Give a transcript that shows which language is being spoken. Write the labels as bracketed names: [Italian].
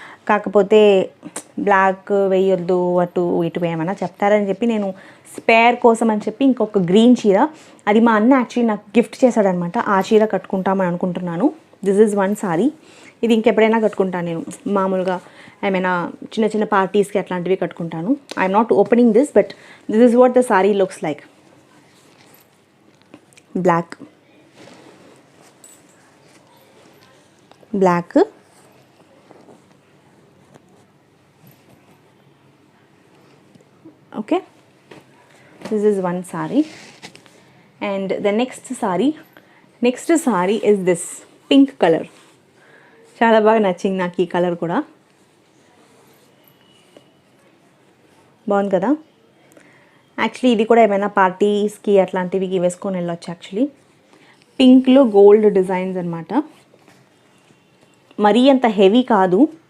[Telugu] కాకపోతే బ్లాక్ వేయొద్దు, అటు ఇటు ఏమైనా చెప్తారని చెప్పి నేను స్పేర్ కోసం అని చెప్పి ఇంకొక గ్రీన్ చీర, అది మా అన్న యాక్చువల్లీ నాకు గిఫ్ట్ చేశాడనమాట, ఆ చీర కట్టుకుంటామని అనుకుంటున్నాను. [English] This is one sari. [Telugu] ఇది ఇంకెప్పుడైనా కట్టుకుంటాను నేను, మామూలుగా ఏమైనా చిన్న చిన్న పార్టీస్కి అట్లాంటివి కట్టుకుంటాను. [English] I'm not opening this, but this is what the sari looks like. Black okay, this is one saree. And the next saree is this pink color. [Telugu] చాలా బాగా నచ్చింది నాకు ఈ కలర్ కూడా, బాగుంది కదా. యాక్చువల్లీ ఇది కూడా ఏమైనా పార్టీస్కి అట్లాంటివి వేసుకొని వెళ్ళొచ్చు. యాక్చువల్లీ పింక్లో గోల్డ్ డిజైన్స్ అనమాట, మరీ అంత హెవీ కాదు.